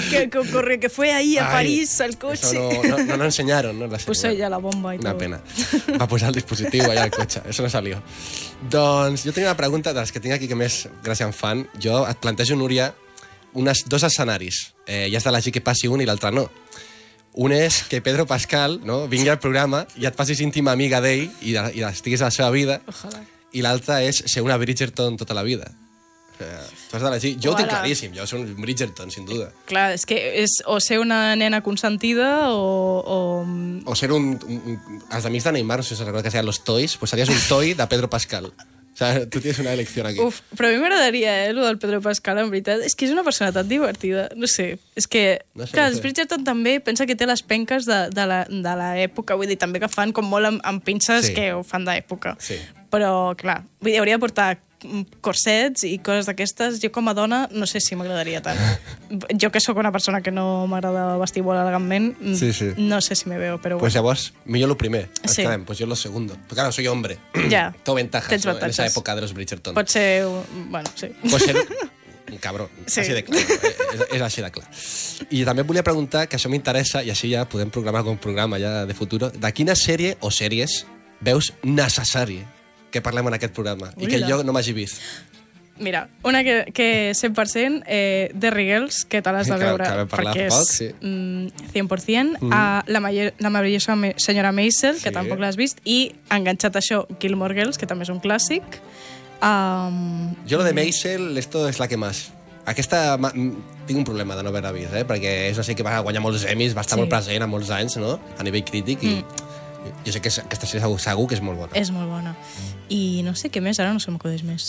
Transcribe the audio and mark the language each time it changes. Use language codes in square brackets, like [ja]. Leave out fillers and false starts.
[es] que fue ahí a París, [ca] al cotxe. [es] No ensenyaron, no? Puso ella la bomba [ca] i tot. [es] Una pena. [ca] Va posar el dispositiu allà al cotxe. [es] Eso no salió. [ca] Doncs jo tinc una pregunta de les que tinc aquí que més gràcia em fan. Jo et plantejo, Núria, dos escenaris. Ja has d'elegir que passi un i l'altre no. Un és que Pedro Pascal, no?, vingui al programa i et facis íntima amiga d'ell i estiguis a la seva vida. Ojalá. I l'altre és ser una Bridgerton tota la vida. O sigui, jo ho tinc claríssim, jo soc un Bridgerton, [es] sin duda. [ca] Clar, és que és o ser una nena consentida o ser un els amics de Neymar, no sé si recordo que serien [es] los toys, [ca] pues series un toy de Pedro Pascal. [es] O sea, tu tienes una elección aquí. [ca] Uf, però a mi m'agradaria, lo del Pedro Pascal, en veritat. És que és una persona tan divertida. No sé, és que... No sé. Els Bridgerton també pensa que té les penques de la època, vull dir, també que fan com molt amb pinces, sí, que ho fan d'època. Sí. Però, clar, vull dir, hauria de portar corsets i coses d'aquestes. Jo, com a dona, no sé si m'agradaria tant. Jo, que sóc una persona que no m'agrada vestir molt elegantment, sí. [es] No sé si me veo, però... [ca] Pues llavors, millor lo primer. Sí. Quedem, [es] pues yo lo segundo. Porque claro, soy hombre. Ja. Tengo ventajas, [ca] tens ventajas, [es] ¿no?, en esa época de los Bridgerton. [ca] Pot ser... Bueno, sí. Pues ser... Un cabró, sí. Així de clar. És així de clar. I també volia preguntar, que això m'interessa, i així ja podem programar com un programa ja [es] de futuro, [ca] de quina sèrie o sèries veus necessària que parlem en aquest programa? Ui, i que jo no m'hagi vist. Mira, una que 100%, The Riggles, que te l'has de veure. Que vam parlar poc, sí. 100%. Mm. La meravellosa senyora Maisel, que sí, tampoc l'has vist, i enganxat a això, Gilmore Girls, que també és un clàssic. [es] Jo lo de Maisel, esto es la que más. [ca] Aquesta... Tinc un problema de no haver-la vist, eh? Perquè és una sèrie que va guanyar molts Emmys, va estar molt present a molts anys, no? A nivell crític, i jo sé que aquesta sèrie segur que és molt bona. És molt bona. I no sé què més, ara no sé com ho deies més.